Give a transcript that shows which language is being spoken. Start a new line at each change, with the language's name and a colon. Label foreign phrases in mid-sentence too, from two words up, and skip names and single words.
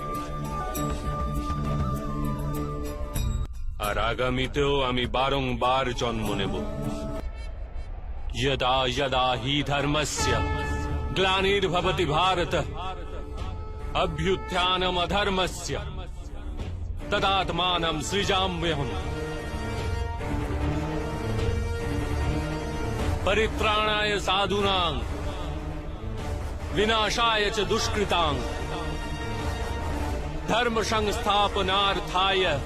Bangla: আর আগামীতেও আমি বারংবার জন্ম নেব।
Sanskrit: যদা যদা হি ধর্মস্য গ্লানির্ভবতি ভারত অভ্যুত্থানম অধর্মস্য তদাত্মানম সৃজাম্যহম। परित्राणाय साधूनां विनाशाय च दुष्कृतां धर्म संस्थापनार्थाय